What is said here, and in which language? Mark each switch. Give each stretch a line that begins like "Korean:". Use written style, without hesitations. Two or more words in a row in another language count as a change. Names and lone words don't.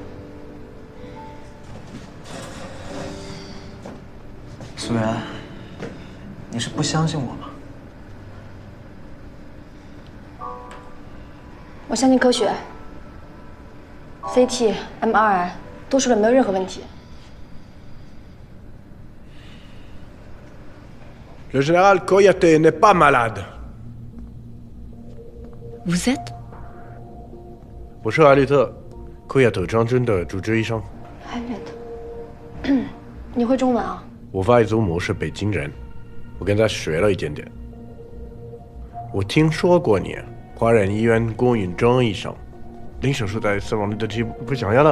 Chinese: 苏媛，你是不相信我吗？我相信科学 ，CT、MRI 都说了没有任何问题。
French: Le général Koyate n'est pas malade. Vous êtes
Chinese: 我是艾略特，库亚特将军的主治医生。艾略特，你会中文啊？我外祖母是北京人，我跟她学了一点点。我听说过你，华人医院龚允正医生，零手术台死亡率的记录不想要了。